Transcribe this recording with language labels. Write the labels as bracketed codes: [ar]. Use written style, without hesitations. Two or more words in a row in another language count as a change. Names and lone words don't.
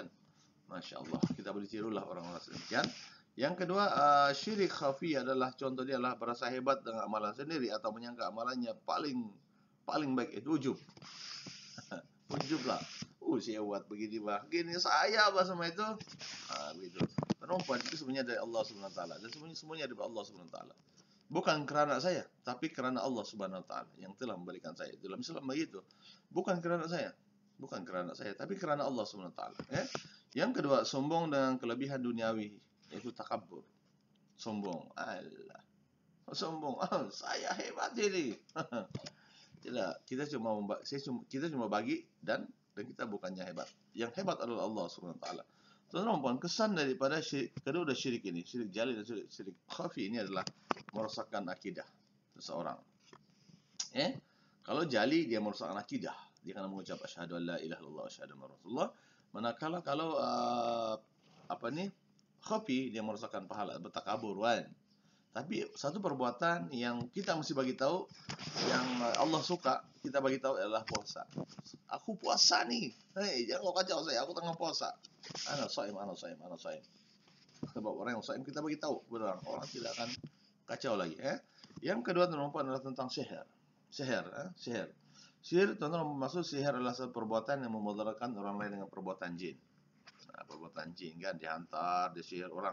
[ar] ما شاء الله, [ms] kita boleh tirulah orang-orang sedemikian. Yang kedua, syirik khafi adalah contoh dia adalah berasa hebat dengan amalan sendiri atau menyangka amalannya paling baik. Itu ujub. Ujub lah. Saya buat begini bah, gini saya bah sama itu. Begitu. Perempuan itu sebenarnya dari Allah [ar] سبحانه وتعالى [ms] dan semuanya dari Allah [ar] سبحانه وتعالى. [ms] Bukan kerana saya, tapi kerana Allah [ar] سبحانه وتعالى [ms] yang telah memberikan saya. Dalam Islam begitu. Bukan kerana saya, tapi kerana Allah [ar] سبحانه وتعالى. [ms] Yang kedua, sombong dengan kelebihan duniawi, yaitu takabur. Sombong. Allah. Sombong. Saya hebat ini. Tidak, kita cuma bagi dan kita bukannya hebat. Yang hebat adalah Allah [ar] سبحانه وتعالى. [ms] Tuan-tuan, kesan daripada kedua syirik ini, syirik jali dan syirik khafi ini adalah merosakkan akidah seseorang. Kalau jali dia merosakkan akidah, dia akan mengucap [ar] أشهد أن لا إله إلا الله وأشهد أن رسول الله. [ms] Manakala kalau khafi dia merosakkan pahala, bertakabur kan. Tapi satu perbuatan yang kita mesti bagi tahu, yang Allah suka kita bagi tahu adalah puasa. Aku puasa nih. Jangan kau kacau saya, aku tengah puasa. [ar] أنا صائم. [ms] Sebab orang yang shaim kita bagi tahu, orang tidak akan kacau lagi. Yang kedua teman-teman adalah tentang sihir. Sihir teman-teman, maksud sihir adalah satu perbuatan yang memudaratkan orang lain dengan perbuatan jin. Perbuatan jin kan dihantar, disihir orang.